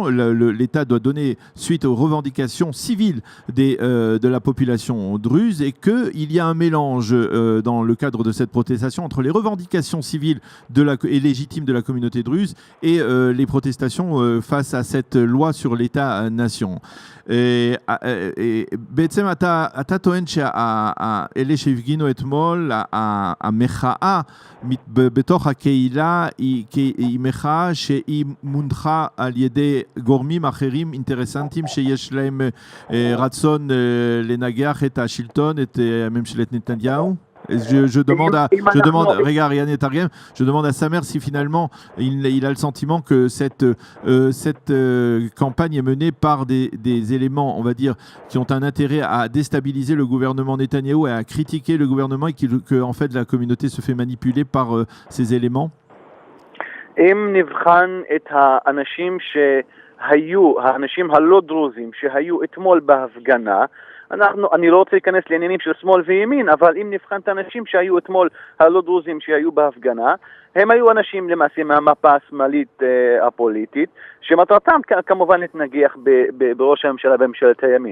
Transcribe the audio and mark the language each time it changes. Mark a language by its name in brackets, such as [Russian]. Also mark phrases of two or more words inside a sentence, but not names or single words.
[French] L'État doit donner suite aux revendications civiles de la population druze et qu'il y a un mélange dans le cadre de cette protestation entre les revendications civiles et légitimes de la communauté druze et les protestations face à cette loi sur l'État-nation. [Hebrew] Et בעצם אתה טוען שאלה שהפגינו אתמול, המחאה בתוך הקהילה היא מחאה שהיא מונחה על ידי גורמים אחרים אינטרסנטיים שיש להם רצון לנגח את השלטון, את ממשלת נתניהו? [French] Je demande à Samer si finalement il a le sentiment que cette campagne est menée par des éléments, on va dire, qui ont un intérêt à déstabiliser le gouvernement Netanyahou et à critiquer le gouvernement et que en fait la communauté se fait manipuler par ces éléments. [Hebrew] אם נבחן את האנשים האנשים הלא דרוזים שהיו אתמול בהפגנה, אני לא רוצה להיכנס לעניינים של שמאל וימין, אבל אם נבחן את האנשים שהיו אתמול הלא דרוזים שהיו בהפגנה, הם היו אנשים למעשה מהמפה השמאלית הפוליטית, שמטרתם כמובן להתנגח בראש הממשלה בממשלת הימין.